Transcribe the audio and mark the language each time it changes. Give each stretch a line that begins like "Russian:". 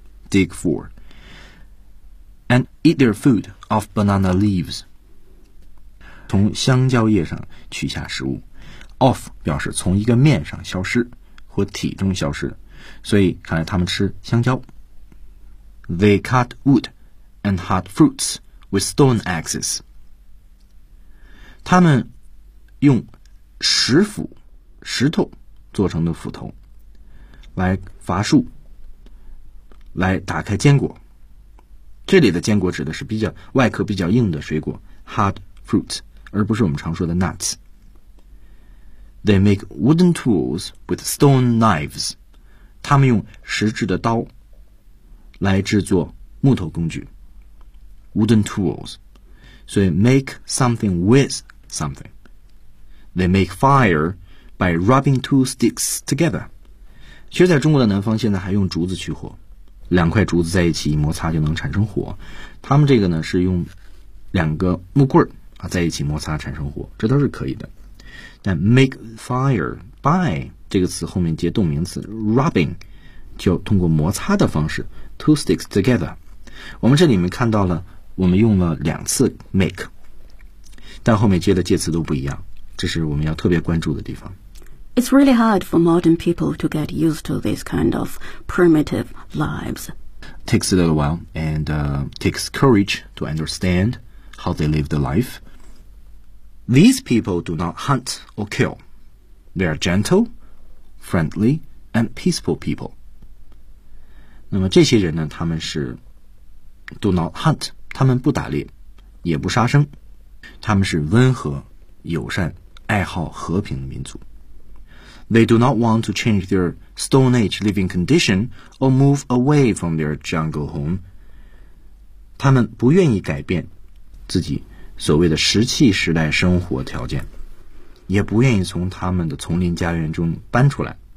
English: Dig for and eat their food off banana leaves，
Chinese: 从香蕉叶上取下食物。 Off 表示从一个面上消失或体中消失，所以看来他们吃香蕉。
English: They cut wood and hard fruits with stone axes。
Chinese: 他们用石斧、石头做成的斧头来伐树，来打开坚果。这里的坚果指的是比较外壳比较硬的水果 ，hard fruits， 而不是我们常说的 nuts。
English: They make wooden tools with stone knives。
Chinese: 他们用石制的刀来制作木头工具 ，
English: wooden tools。
Chinese: 所以
English: make something with something。 They make fire by rubbing two sticks together。
Chinese: 其实，在中国的南方，现在还用竹子取火，两块竹子在一起一摩擦就能产生火。他们这个呢，是用两个木棍啊在一起摩擦产生火，这都是可以的。但 make fire by 这个词后面接动名词 rubbing， 就通过摩擦的方式 two sticks together。我们这里面看到了，我们用了两次 make， 但后面接的介词都不一样，这是我们要特别关注的地方。
English: It's really hard for modern people to get used to this kind of primitive lives. Takes a little while and takes courage to understand how they live the life. These people do not hunt or kill. They are gentle, friendly, and peaceful people.
Chinese: 那么这些人呢，他们是
English: do not hunt，
Chinese: 他们不打猎，也不杀生，他们是温和、友善、爱好和平的民族。
English: They do not want to change their Stone Age living condition or move away from their jungle home.
Chinese: 他们不愿意改变自己所谓的石器时代生活条件，也不愿意从他们的丛林家园中搬出来。